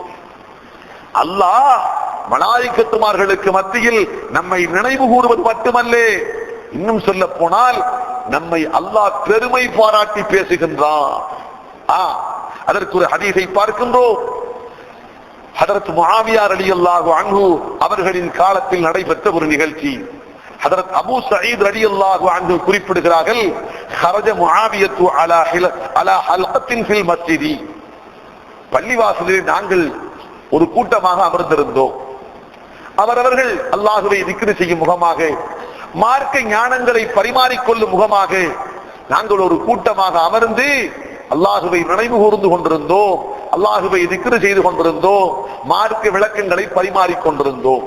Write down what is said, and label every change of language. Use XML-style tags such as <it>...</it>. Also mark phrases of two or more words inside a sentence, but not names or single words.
<ta>அல்லாஹ் மலாயிகத்துமார்களுக்கு மத்தியில் நம்மை நினைவு கூறுவது மட்டுமல்ல, இன்னும் சொல்ல போனால் நம்மை அல்லாஹ் பெருமை பாராட்டி பேசுகின்றான். அதற்கு ஒரு ஹதீஸை பார்க்கின்றோம். ஹதரத் முஆவியா</ta> <ar>رضي الله عنه</ar> <ta>அவர்களின் காலத்தில் நடைபெற்ற ஒரு நிகழ்ச்சி. ஹதரத் அபூ சயீத்</ta> <ar>رضي الله عنه</ar> <ta>குறிப்பிடுகிறார்கள்,</ta> <ar>خرج معاوية على حلقة في المسجد.</ar> <ta>பள்ளிவாசலில் நாங்கள் ஒரு கூட்டமாக அமர்ந்திருந்தோம். அவரவர்கள் அல்லாஹ்வை திக்ர் செய்யும் முகமாக, மார்க்க ஞானங்களை பரிமாறிக்கொள்ளும் முகமாக நாங்கள் ஒரு கூட்டமாக அமர்ந்து அல்லாஹுவை நினைவு கூர்ந்து கொண்டிருந்தோம், அல்லாஹுவை திக்ர் செய்து கொண்டிருந்தோம், மார்க்க விளக்கங்களை பரிமாறிக் கொண்டிருந்தோம்.</ta>